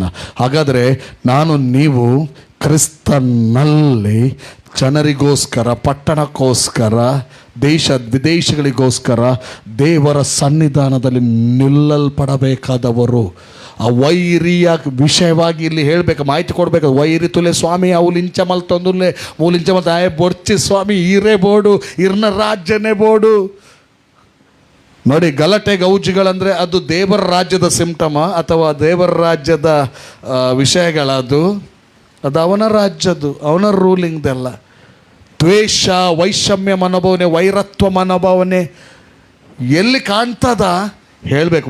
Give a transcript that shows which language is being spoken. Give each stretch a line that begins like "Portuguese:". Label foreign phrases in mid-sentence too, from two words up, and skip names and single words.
Kannada: ಹಾಗಾದರೆ ನಾನು ನೀವು ಕ್ರಿಸ್ತನಲ್ಲಿ ಜನರಿಗೋಸ್ಕರ, ಪಟ್ಟಣಕ್ಕೋಸ್ಕರ, ದೇಶ ವಿದೇಶಗಳಿಗೋಸ್ಕರ ದೇವರ ಸನ್ನಿಧಾನದಲ್ಲಿ ನಿಲ್ಲಲ್ಪಡಬೇಕಾದವರು. ಆ ವೈರಿಯ ವಿಷಯವಾಗಿ ಇಲ್ಲಿ ಹೇಳಬೇಕು, ಮಾಹಿತಿ ಕೊಡಬೇಕು.
Tulu: ವೈರಿ ತುಲೆ ಸ್ವಾಮಿ ಅವಲಿಂಚ ಮಲ್ತೊಂದುಲ್ಲೆ ಮೂಲಿಂಚ ಮಲ್ತ ಬೊಡ್ಚಿ ಸ್ವಾಮಿ ಈರೇ ಬೋಡು ಇರ್ನ ರಾಜ್ಯನೇ ಬೋಡು.
Kannada: ನೋಡಿ, ಗಲಾಟೆ ಗೌಜಿಗಳಂದರೆ ಅದು ದೇವರ ರಾಜ್ಯದ ಸಿಂಪ್ಟಮ ಅಥವಾ ದೇವರ ರಾಜ್ಯದ ವಿಷಯಗಳದು. ಅದು ಅವನ ರಾಜ್ಯದ್ದು, ಅವನ ರೂಲಿಂಗ್ದೆಲ್ಲ. ದ್ವೇಷ, ವೈಷಮ್ಯ ಮನೋಭಾವನೆ, ವೈರತ್ವ ಮನೋಭಾವನೆ ಎಲ್ಲಿ ಕಾಣ್ತದ ಹೇಳಬೇಕು.